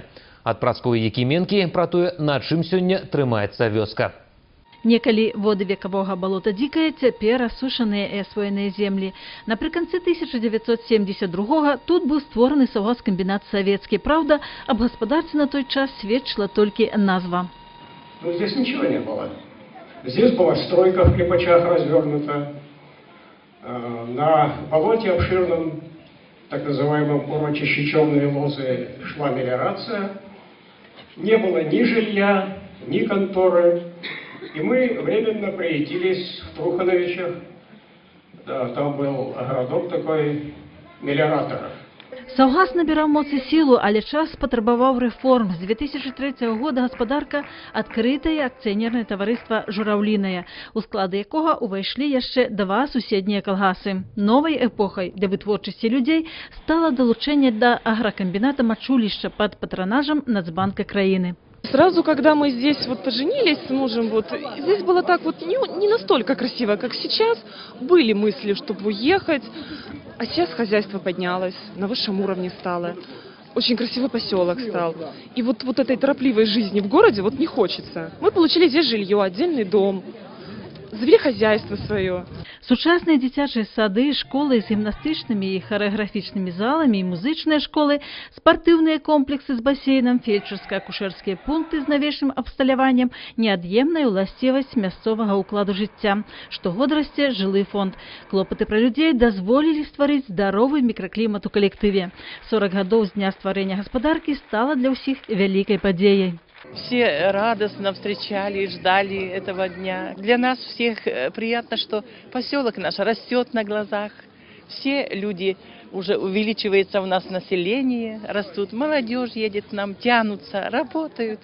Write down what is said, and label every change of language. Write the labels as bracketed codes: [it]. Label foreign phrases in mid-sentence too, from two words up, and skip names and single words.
[be] Ад Прасковы Якіменкі пра тое, на чым сёння трымаецца вёска. Некалі воды векавога балота дзікае, цяпер асушаныя і асвоеныя землі. Напрыканцы 1972-го тут быў створаны саўгаскамбінат савецкі. Праўда, аб гаспадарцы на той час сведчыла толькі назва. [ru] Но здесь ничего не было. Здесь была стройка в Клепачах развернута. На болоте обширном, так называемом урочище Черные Лозы, шла мелиорация. Не было ни жилья, ни конторы. И мы временно приютились в Трухановичах. Да, там был городок такой мелиораторов. [be] Саўгас набіраў моц і сілу, але час патрабаваў рэформ. З 2003 года гаспадарка адкрытае акцыянернае таварыства «Жураўлінае», у склад якога ўвайшлі яшчэ два суседнія калгасы. Новай эпохай для вытворчасці людзей стала далучэнне да агракамбіната «Мачулішча» пад патронажам Нацбанка краіны. [ru] Сразу, когда мы здесь поженились с мужем, здесь было так не настолько красиво, как сейчас. Были мысли, чтобы уехать, а сейчас хозяйство поднялось, на высшем уровне стало. Очень красивый поселок стал. И вот этой торопливой жизни в городе не хочется. Мы получили здесь жилье, отдельный дом, завели хозяйство свое. [be] Сучасныя дзіцячыя сады, школы з гімнастычнымі і харэаграфічнымі заламі, і музычныя школы, спартыўныя комплексы з басейнам, фельчарска-акушэрскія пункты з навечным абсталяваннем – неад'емная ўласцівасць мясцовага ўкладу жыцця. Штогод расце жылы фонд. Клопаты пра людзей дазволілі стварыць здаровы мікраклімат у калектыве. 40 гадоў з дня стварэння гаспадаркі стала для ўсіх вялікай падзеяй. [ru] Все радостно встречали и ждали этого дня. Для нас всех приятно, что поселок наш растет на глазах. Все люди, уже увеличивается у нас население, растут, молодежь едет к нам, тянутся, работают.